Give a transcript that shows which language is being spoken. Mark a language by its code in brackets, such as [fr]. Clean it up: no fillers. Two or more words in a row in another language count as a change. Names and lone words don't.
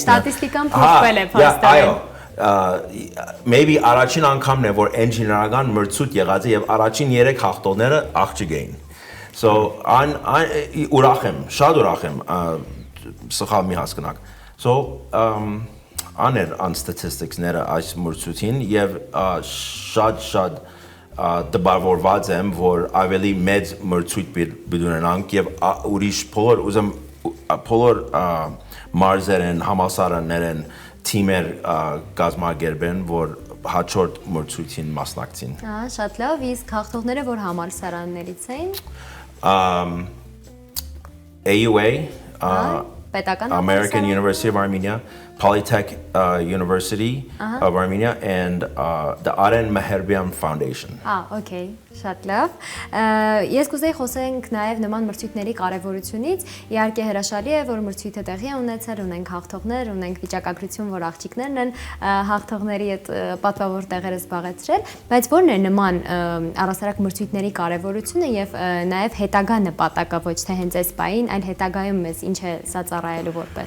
[hy] ստատիստիկան փոխվել է փաստորեն։ Maybe առաջին անգամն է որ ինժեներական մրցույթ եղած է եւ առաջին 3 հաղթողները աղջիկ էին։ So ուրախ եմ, շատ ուրախ եմ, սխալ մի հասկանաք։ So աներ [en] on statistics- [hy] ները այս մրցույթին եւ շատ դպավորված եմ, որ ավելի մեծ մրցույթ բդունենանք եւ ուրիշ փոլոր մարզերեն, համալսարաններեն թիմեր կազմակերպեն, որ հաջորդ մրցույթին մասնակցին։ Շատ լավ, իսկ հաղթողները որ համալսարաններից էին։ AUA, պետական [en] American University of Armenia, Polytech University of Armenia, and the Aren Meherbian Foundation. [hy] Okay, շատ լավ։ Ես կուզեի խոսենք նաև նման մրցույթների կարևորությունից։ Իհարկե հրաշալի է, որ մրցույթը տեղի է ունեցել, ունենք հաղթողներ, ունենք վիճակագրություն, որ աղջիկներն են հաղթողների այդ պատվավոր տեղերը զբաղեցրել, բայց ո՞րն է նման առասարակ մրցույթների կարևորությունը եւ նաև հետագա նպատակը, ոչ թե հենց այս պահին, այլ հետագայում մեզ ինչ է սա ծառայելու որպես։